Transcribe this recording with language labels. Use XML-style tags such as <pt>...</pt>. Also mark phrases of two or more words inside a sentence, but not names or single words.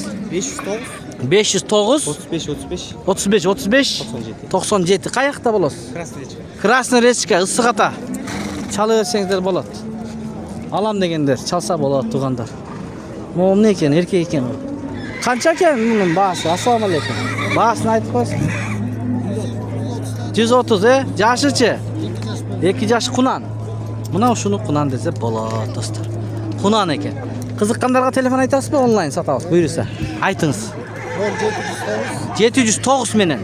<ky>509 509 35 97. Каякта болосуз? Красный речка, ысык ата. Чала берсеңиздер болот. Алам дегендер чалса болот туугандар. Момун экен, эркек экен.</ky> <uz>Qancha ekan bunun bahsi? Assalomu alaykum. Bahsini aytib qo'ysiz. 130 Yashi-chi? 2 yosh Qunan. Mana shuni Qunan desa bo'ladi do'stlar. Qunan ekan. Qiziqqanlarga telefon aytasizmi, onlayn sotamiz buyursa? Aytingiz. 709 menen.</uz>